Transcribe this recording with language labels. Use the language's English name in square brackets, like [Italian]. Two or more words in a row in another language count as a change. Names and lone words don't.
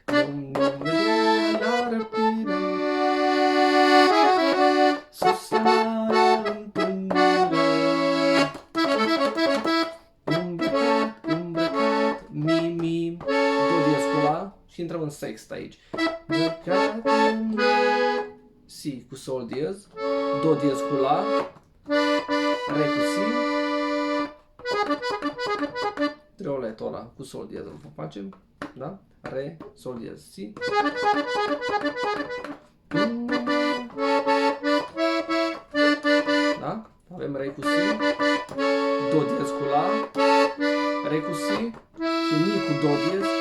[Romanian] La răpire, sus la întâlnire, îmbrăcat, Mi, Mi, Do diez cu La și intrăm în sext aici. Îmbrăcat, Si cu Sol diez, Do diez cu La, Re cu Si, trioletul ăla cu Sol diez îl facem, da? Re, Sol diez, Si. Da? Avem Re cu Si, Do diez cu La, Re cu Si și Mi cu Do diez.